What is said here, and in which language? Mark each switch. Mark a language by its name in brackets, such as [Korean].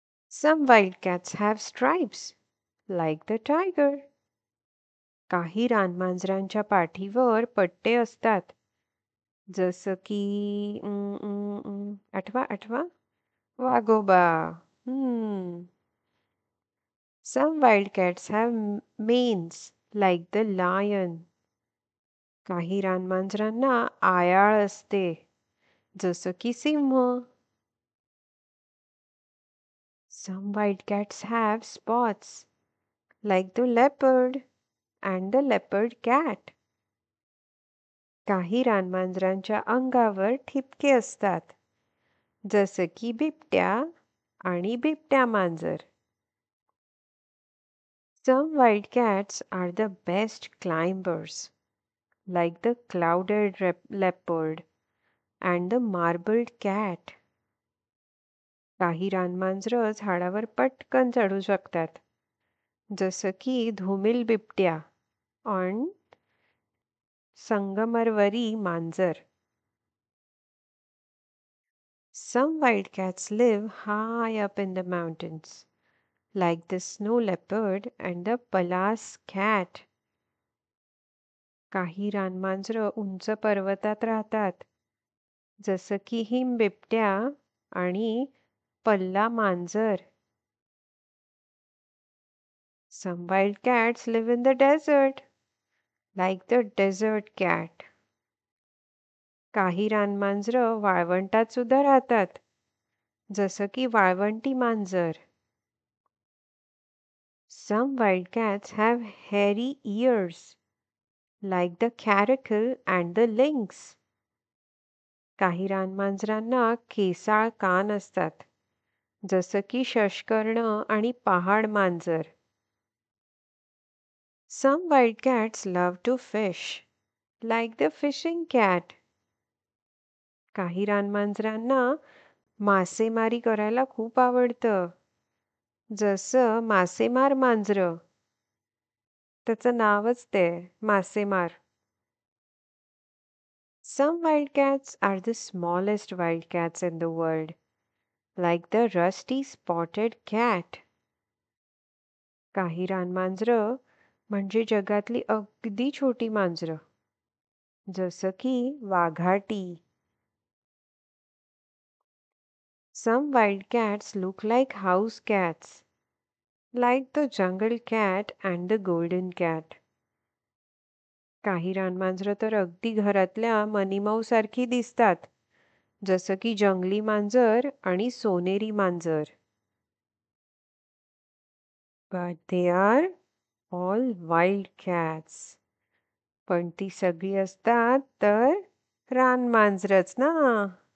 [English] Some wild cats have stripes like the tiger. [Marathi] काही रानमांजरांच्या पाठीवर पट्टे असतात जसं की आठवा आठवा वाघोबा. [English] Some wildcats have manes like the lion. [Marathi] काही रानमांजरांना आयाळ असते जसं की सिंह. [English] Some wildcats have spots like the leopard and the leopard cat. [Marathi] काही रानमांजरांच्या अंगावर ठिपके असतात जसं की बिबट्या आणि बिबट्या मांजर. [English] Some wildcats are the best climbers, like the clouded leopard and the marbled cat. [Marathi] काही रानमांजरं झाडावर पटकन चढू शकतात जसं की धुमिल बिबट्या आणि संगमरवरी मांजर. [English] Some wildcats live high up in the mountains, like the snow leopard and the Pallas cat. [Marathi] काही रानमांजरं उंच पर्वतात राहतात जसं की हिम बिबट्या आणि पल्ला मांजर. [English] Some wildcats live in the desert, like the desert cat. [Marathi] काही रानमांजरं वाळवंटात सुद्धा राहतात जसं की वाळवंटी मांजर. [English] Some wildcats have hairy ears, like the caracal and the lynx. [Marathi] काही रानमांजरांना केसाळ कान असतात जसं की शष्कर्ण आणि पहाड मांजर. [English] Some wildcats love to fish, like the fishing cat. [Marathi] काही रानमांजरांना मासेमारी करायला खूप आवडतं जसं मासेमार मांजरं. त्याचं नावच ते मासेमार. [English] Some wildcats are the smallest wildcats in the world, like the rusty spotted cat. [Marathi] काही रानमांजरं म्हणजे जगातली अगदी छोटी मांजरं जसं की वाघाटी. [English] Some wildcats look like house cats, like the jungle cat and the golden cat. [Marathi] काही रानमांजरं तर अगदी घरातल्या मनीमाऊसारखी दिसतात जसं की जंगली मांजर आणि सोनेरी मांजर. [English] But they are all wild cats. [Marathi] पण ती सगळी असतात तर रानमांजरच ना.